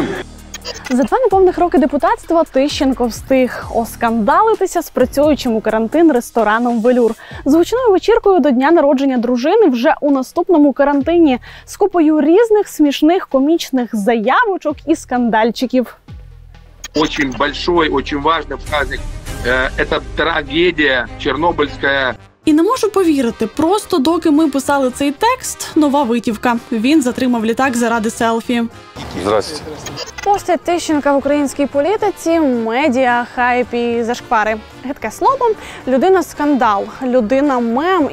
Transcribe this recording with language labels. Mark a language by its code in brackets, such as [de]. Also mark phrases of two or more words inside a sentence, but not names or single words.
[uk] За 2 неповних роки депутатства Тищенко встиг оскандалитися з працюючим у карантин рестораном «Велюр». З гучною вечіркою до дня народження дружини вже у наступному карантині. З купою різних смішних комічних заявочок і скандальчиків. [ru] Очень большой, очень важный праздник. Это трагедия чернобыльская. [uk] І не можу повірити, просто доки ми писали цей текст, нова витівка. Він затримав літак заради селфі. Здравствуйте. Постать Тищенка в українській політиці, медіа, хайп і зашквари. Гидке слово, людина-скандал, людина-мем.